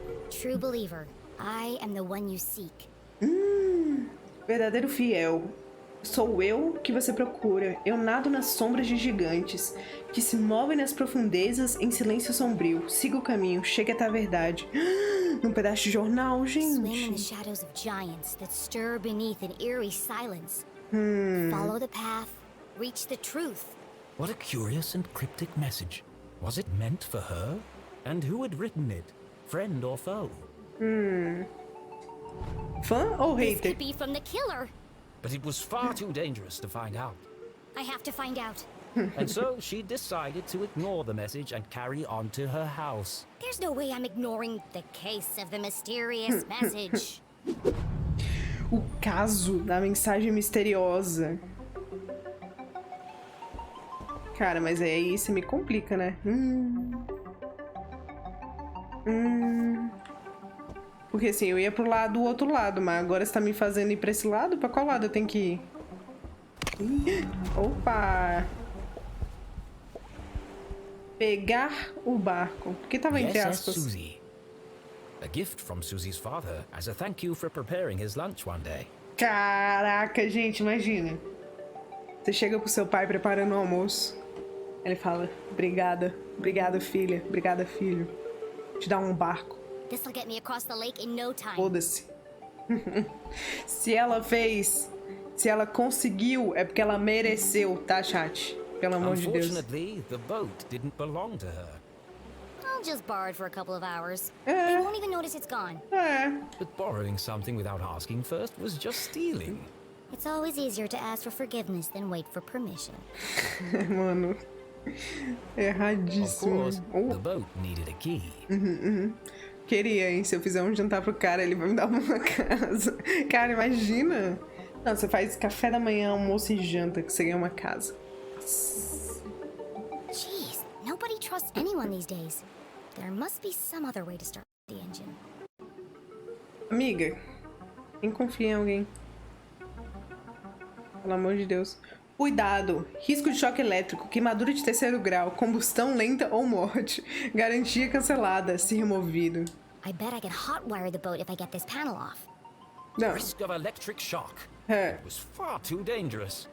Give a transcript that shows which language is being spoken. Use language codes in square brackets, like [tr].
[en] True believer, I am the one you seek. [pt] Verdadeiro fiel. Sou eu que você procura. Eu nado nas sombras de gigantes, que se movem nas profundezas em silêncio sombrio. Siga o caminho, chegue até a verdade. Um pedaço de jornal, gente. [en] Swim in the shadows of giants that stir beneath an eerie silence. Follow the path, reach the truth. What a curious and cryptic message. Was it meant for her? And who had written it? Friend or foe? [pt] Fã ou [en] This [pt] hater? [en] could be from the killer. But it was far too dangerous to find out. I have to find out. And so she decided to ignore the message and carry on to her house. There's no way I'm ignoring the case of the mysterious message. [pt] O caso da mensagem misteriosa. Cara, mas aí você me complica, né? Porque assim, eu ia pro lado do outro lado, mas agora você tá me fazendo ir pra esse lado? Pra qual lado eu tenho que ir? Opa! Pegar o barco. Por que tava entre aspas? Susie. [en] A gift from Susie's father as a thank you for preparing his lunch one day. [pt] Caraca, gente, imagina. Você chega pro seu pai preparando o almoço. Ele fala, obrigada, filha, obrigada, filho. Te dá um barco. [en] This'll get me across the lake in no time. [pt] Foda-se. Se ela conseguiu, é porque ela mereceu, tá, chat? Pelo amor de Deus. [en] Unfortunately, the boat didn't belong to her. I'll just borrow it for a couple of hours. They won't even notice it's gone. But borrowing something without asking first was just stealing. It's always easier to ask for forgiveness than wait for permission. [pt] Mano, [en] Of [pt] erradíssimo. [en] course, the boat needed a key. [pt] Queria, hein? Se eu fizer um jantar pro cara, ele vai me dar uma casa. Cara, imagina. Não, você faz café da manhã, almoço e janta, que você ganha uma casa. [en] Jeez, nobody trusts anyone these days. There must be some other way to start the engine. [pt] Amiga, quem confia em alguém? Pelo amor de Deus. Cuidado! Risco de choque elétrico, queimadura de 3º grau, combustão lenta ou morte. Garantia cancelada, se removido. [en] I bet I can hotwire the boat if I get this panel off. [pt] Não. [en] Risk of electric shock. [pt] É. [en] It was far too dangerous.